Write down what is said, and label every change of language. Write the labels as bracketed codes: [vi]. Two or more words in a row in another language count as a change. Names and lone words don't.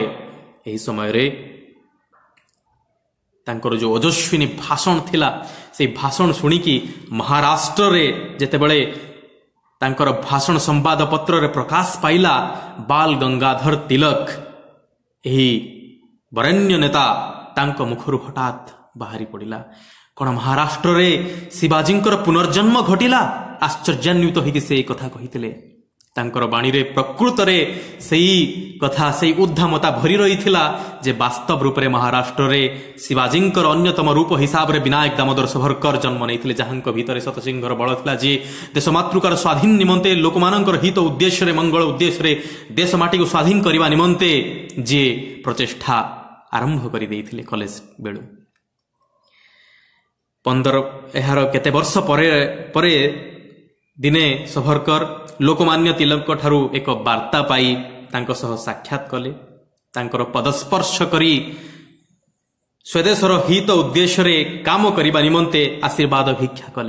[or] ଏହି ସମୟରେ ତାଙ୍କର ଯେଉଁ ଓଜସ୍ୱିନୀ ଭାଷଣ ଥିଲା, ସେ ଭାଷଣ ଶୁଣିକି ମହାରାଷ୍ଟ୍ରରେ ଯେତେବେଳେ ତାଙ୍କର ଭାଷଣ ସମ୍ବାଦପତ୍ରରେ ପ୍ରକାଶ ପାଇଲା, ବାଳ ଗଙ୍ଗାଧର ତିଳକ ଏହି ବରେଣ୍ୟ ନେତା ତାଙ୍କ ମୁହଁରୁ ହଠାତ ବାହାରି ପଡ଼ିଲା, କଣ ମହାରାଷ୍ଟ୍ରରେ ଶିବାଜୀଙ୍କର ପୁନର୍ଜନ୍ମ ଘଟିଲା? ଆଶ୍ଚର୍ଯ୍ୟାନ୍ୱିତ ହୋଇକି ସେ କଥା କହିଥିଲେ। ତାଙ୍କର ବାଣୀରେ ପ୍ରକୃତରେ ସେହି କଥା, ସେହି ଉଦ୍ଦାମତା ଭରି ରହିଥିଲା ଯେ ବାସ୍ତବ ରୂପରେ ମହାରାଷ୍ଟ୍ରରେ ଶିବାଜୀଙ୍କର ଅନ୍ୟତମ ରୂପ ହିସାବରେ ବିନାୟକ ଦାମୋଦର ସାବରକର ଜନ୍ମ ନେଇଥିଲେ, ଯାହାଙ୍କ ଭିତରେ ସତସିଂହର ବଳ ଥିଲା, ଯେ ଦେଶମାତୃକାର ସ୍ୱାଧୀନ ନିମନ୍ତେ ଲୋକମାନଙ୍କର ହିତ ଉଦ୍ଦେଶ୍ୟରେ ମଙ୍ଗଳ ଉଦ୍ଦେଶ୍ୟରେ ଦେଶ ମାଟିକୁ ସ୍ୱାଧୀନ କରିବା ନିମନ୍ତେ ଯେ ପ୍ରଚେଷ୍ଟା ଆରମ୍ଭ କରି ଦେଇଥିଲେ କଲେଜ ବେଳୁ। 15 ଏହାର କେତେ ବର୍ଷ ପରେ ଦିନେ ସାବରକର ଲୋକମାନ୍ୟ ତିଳକ ଠାରୁ ଏକ ବାର୍ତ୍ତା ପାଇ ତାଙ୍କ ସହ ସାକ୍ଷାତ କଲେ, ତାଙ୍କର ପାଦସ୍ପର୍ଶ କରି ସ୍ୱଦେଶର ହିତ ଉଦ୍ଦେଶ୍ୟରେ କାମ କରିବା ନିମନ୍ତେ ଆଶୀର୍ବାଦ ଭିକ୍ଷା କଲେ।